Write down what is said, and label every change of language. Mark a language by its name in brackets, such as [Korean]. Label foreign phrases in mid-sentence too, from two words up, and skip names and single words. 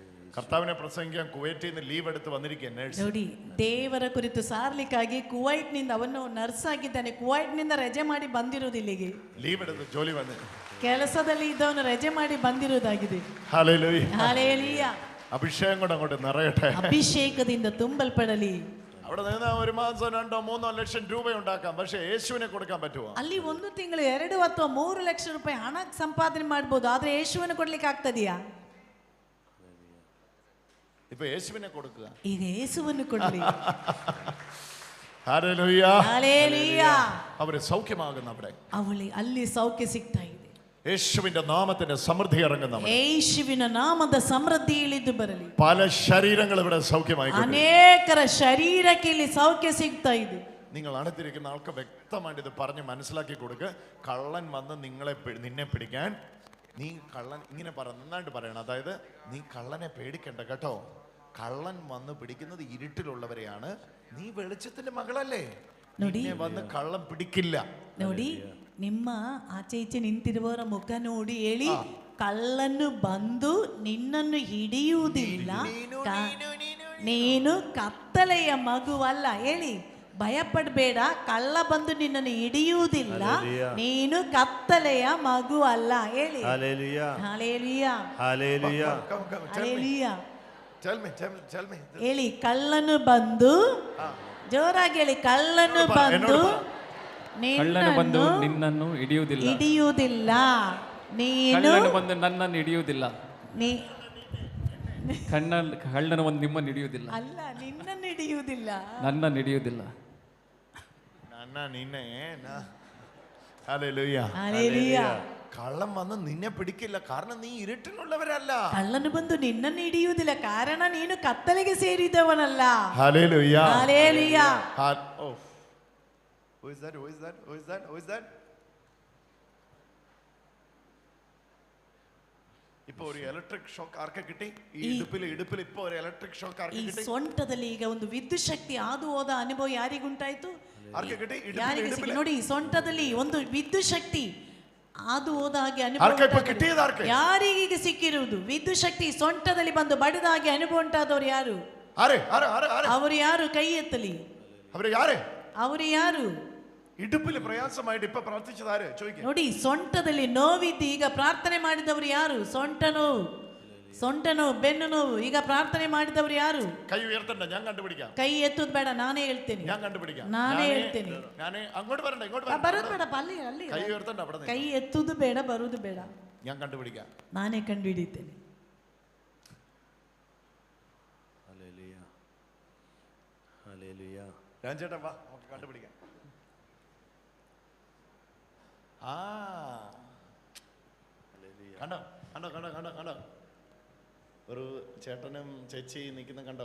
[Malayalam] കർത്താവിനെ പ്രസംഗിക്കാൻ കുവൈറ്റിൽ നിന്ന് ലീവ് എടുത്ത് വന്നിരിക്കുക നേഴ്സ്. [Kannada] ನೋಡಿ ದೇವರ ಕುರಿತು ಸಾರ್ಲಿಕ್ಕಾಗಿ ಕುವೈಟ್ ನಿಂದ ಅವನು ನರ್ಸ್ ಆಗಿದ್ದಾನೆ. ಕುವೈಟ್ ನಿಂದ ರಜೆ ಮಾಡಿ ಬಂದಿರುವುದು ಇಲ್ಲಿಗೆ. [Malayalam] ലീവ് എടുത്ത് ജോലി വന്ന് [Kannada] ಕೆಲಸದಲ್ಲಿ ಇದ್ದವನು ರಜೆ ಮಾಡಿ ಬಂದಿರುವುದಾಗಿದೆ. [Malayalam] ഹല്ലേലൂയ. [Kannada] ಹಾಲೆಲೂಯ. [Malayalam] അഭിഷേകം കൊണ്ട് അങ്ങോട്ട് നിറയട്ടെ. [Kannada] ಅಭಿಷೇಕದಿಂದ ತುಂಬಲ್ಪಡಲಿ. [Malayalam] അവിടെ നിന്ന് 1 മാസം 2-3 ലക്ഷം രൂപ ഉണ്ടാക്കാം, പക്ഷെ യേശുവിനെ കൊടുക്കാൻ പറ്റുമോ? [Kannada] ಅಲ್ಲಿ ಒಂದು ತಿಂಗಳು 2 ಅಥವಾ 3 ಲಕ್ಷ ರೂಪಾಯಿ ಹಣ ಸಂಪಾದನೆ ಮಾಡಬಹುದು, ಆದ್ರೆ ಯೇಸುವನ್ನು ಕೊಡ್ಲಿಕ್ಕೆ ಆಗ್ತದೆಯಾ? [Malayalam] ഇപ്പൊ യേശുവിനെ കൊടുക്കുക. [Kannada] ಈಗ ಯೇಸುವನ್ನು ಕೊಡ್ಲಿ. [Malayalam] ഹല്ലേലൂയ. [Kannada] ಹಾಲೆಲೂಯ. [Malayalam] അവര് സൗഖ്യമാകുന്ന അവിടെ [Kannada] ಅವಳಿ ಅಲ್ಲಿ ಸೌಖ್ಯ ಸಿಗ್ತಾ ಇದೆ. [Malayalam] യേശുവിന്റെ നാമത്തിന്റെ സമൃദ്ധി ഇറങ്ങുന്ന [Kannada] ಯೇಸುವಿನ ನಾಮದ ಸಮೃದ್ಧಿ ಇಳಿದು ಬರಲಿ. [Malayalam] പല ശരീരങ്ങൾ ഇവിടെ സൗഖ്യമായി. [Kannada] ಅನೇಕರ ಶರೀರಕ್ಕೆ ಇಲ್ಲಿ ಸೌಖ್ಯ ಸಿಗ್ತಾ ಇದೆ. [Malayalam] നിങ്ങൾ അടുത്തിരിക്കുന്ന ആൾക്ക് വ്യക്തമായിട്ട് ഇത് പറഞ്ഞ് മനസ്സിലാക്കി കൊടുക്കുക. കള്ളൻ വന്ന് നിന്നെ പിടിക്കാൻ, നീ കള്ളൻ ഇങ്ങനെ നന്നായിട്ട് പറയണം. അതായത് നീ കള്ളനെ പേടിക്കണ്ട കേട്ടോ. കള്ളൻ വന്ന് പിടിക്കുന്നത് ഇരുട്ടിലുള്ളവരെയാണ്. നീ വെളിച്ചത്തിന്റെ മകളല്ലേ, നിന്നെ വന്ന് കള്ളൻ പിടിക്കില്ല. [Kannada] ನೋಡಿ, ನಿಮ್ಮ ಆಚೆ ಈಚೆ ನಿಂತಿರುವವರ ಮುಖ ನೋಡಿ ಹೇಳಿ, ಕಳ್ಳನು ಬಂದು ನಿನ್ನನ್ನು ಹಿಡಿಯುವುದಿಲ್ಲ, ನೀನು ಕತ್ತಲೆಯ ಮಗುವಲ್ಲ. ಹೇಳಿ, ಭಯಪಡಬೇಡ, ಕಳ್ಳ ಬಂದು ನಿನ್ನನ್ನು ಹಿಡಿಯುವುದಿಲ್ಲ, ನೀನು ಕತ್ತಲೆಯ ಮಗು ಅಲ್ಲ. ಹೇಳಿ [Malayalam] ഹല്ലേലൂയ. [Kannada] ಹಾಲೆಲೂಯ. [Malayalam] ഹല്ലേലൂയ. [Kannada] ಹಾಲೆಲೂಯ. [English] Tell me. [Kannada] ಹೇಳಿ, ಕಳ್ಳನು ಬಂದು, ಜೋರಾಗಿ ಹೇಳಿ, ಕಳ್ಳನು ಬಂದು ನಿನ್ನನ್ನು ಹಿಡಿಯುವುದಿಲ್ಲ, ನೀನು ಕಳ್ಳನು ಬಂದು ನನ್ನನ್ನು ಹಿಡಿಯುವುದಿಲ್ಲ, ನೀ- ಕಳ್ಳನು ಬಂದು ನಿಮ್ಮನ್ನು ಹಿಡಿಯುವುದಿಲ್ಲ, ಅಲ್ಲ, ನಿನ್ನನ್ನು ಹಿಡಿಯುವುದಿಲ್ಲ. ನನ್ನನ್ನು ಹಿಡಿಯುವುದಿಲ್ಲ. [Malayalam] ഹല്ലേലൂയ. [Kannada] ಹಾಲೆಲೂಯ. [Malayalam] കള്ളം വന്ന് നിന്നെ പിടിക്കില്ല, കാരണം നീ ഇരുട്ടിനുള്ളവരല്ല. [Kannada] ಕಳ್ಳನು ಬಂದು ನಿನ್ನನ್ನು ಹಿಡಿಯುವುದಿಲ್ಲ, ಕಾರಣ ನೀನು ಕತ್ತಲೆಗೆ ಸೇರಿದವನಲ್ಲ. [Malayalam] ഹല്ലേലൂയ. [Kannada] ಹಾಲೆಲೂಯ. [English] Who is that? [Malayalam] ഇപ്പൊ ഒരു [English] electric shock [Malayalam] ആർക്ക് കിട്ടി? ഈ ഇടുപ്പിൽ ഇപ്പൊ ഒരു [English] electric shock [Malayalam] ആർക്ക് [Kannada] ಈ [Malayalam] കിട്ടി? [Kannada] ಸೊಂಟದಲ್ಲಿ ಈಗ ಒಂದು ವಿದ್ಯುತ್ ಶಕ್ತಿ ಹಾದು ಹೋದ ಅನುಭವ ಯಾರಿಗುಂಟಾಯ್ತು? [Malayalam] ആർക്ക് കിട്ടി? [Kannada] ಯಾರಿಗೆ ಸಿಕ್ಕಿ? ನೋಡಿ, ಈ ಸೊಂಟದಲ್ಲಿ ಒಂದು ವಿದ್ಯುತ್ ಶಕ್ತಿ ಹಾದು ಹೋದ ಹಾಗೆ [Malayalam] ആർക്കാ ഇപ്പൊ [Kannada] ಅನುಭವ. [Malayalam] കിട്ടിയത്? ആർക്ക്? [Kannada] ಯಾರಿಗೆ ಸಿಕ್ಕಿರುವುದು ವಿದ್ಯುತ್ ಶಕ್ತಿ ಸೊಂಟದಲ್ಲಿ ಬಂದು ಬಡಿದ ಹಾಗೆ ಅನುಭವ ಉಂಟಾದವರು ಯಾರು? ಅವರು ಯಾರು? ಕೈ ಎತ್ತಲಿ. ಅವರು ಯಾರು? [Malayalam] ഇടുപ്പിൽ പ്രയാസമായിട്ട് ഇപ്പൊ പ്രാർത്ഥിച്ചത് ആര്? ചോദിക്കുക. [Kannada] ನೋಡಿ, ಸೊಂಟದಲ್ಲಿ ನೋವಿದ್ದು ಈಗ ಪ್ರಾರ್ಥನೆ ಮಾಡಿದವರು ಯಾರು? ಸೊಂಟ ನೋವು, ಬೆನ್ನು ನೋವು, ಈಗ ಪ್ರಾರ್ಥನೆ ಮಾಡಿದವರು ಯಾರು? [Malayalam] കൈ ഉയർത്തണ്ട, ഞാൻ കണ്ടുപിടിക്കാം. [Kannada] ಕೈ ಎತ್ತುದು ಬೇಡ, ನಾನೇ ಹೇಳ್ತೇನೆ. [Malayalam] ഞാൻ കണ്ടുപിടിക്കാം. [Kannada] ನಾನೇ ಹೇಳ್ತೇನೆ. [Malayalam] ഞാനേ അങ്ങോട്ട് വരണ്ട, ഇങ്ങോട്ട് [Kannada] ಬರೋದು ಬೇಡ, ಅಲ್ಲಿ [Malayalam] കൈ ഉയർത്തണ്ട, അവിടെ [Kannada] ಕೈ ಎತ್ತುದು ಬೇಡ, ಬರುವುದು ಬೇಡ, [Malayalam] ഞാൻ കണ്ടുപിടിക്കാം. [Kannada] ನಾನೇ ಕಂಡುಹಿಡಿತೇನೆ. [Malayalam] ഹല്ലേലൂയ. ഹല്ലേലൂയ. രാജേട്ടൻ വാ, നമുക്ക് കണ്ടുപിടിക്കാം. കണ്ടോ ഒരു ചേട്ടനും ചേച്ചി നിൽക്കുന്ന കണ്ടോ?